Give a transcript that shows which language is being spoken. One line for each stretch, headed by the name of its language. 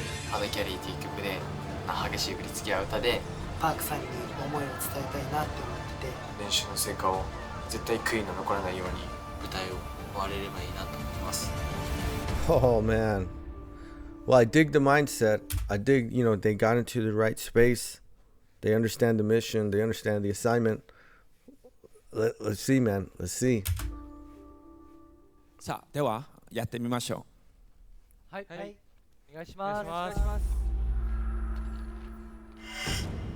Japanese: ハードキャリーっていう曲で激しい振り付けや歌でパークさんに思いを伝えたいなって思ってて、練習の成果を絶対悔いの残らないように舞台を終われればいいなと思います。
English: Oh man. Well, I dig the mindset. I dig, they got into the right space. They understand the mission. They understand the assignment. Let's see, man. Let's see.
Japanese: さあ、ではやってみましょはい、お願いします。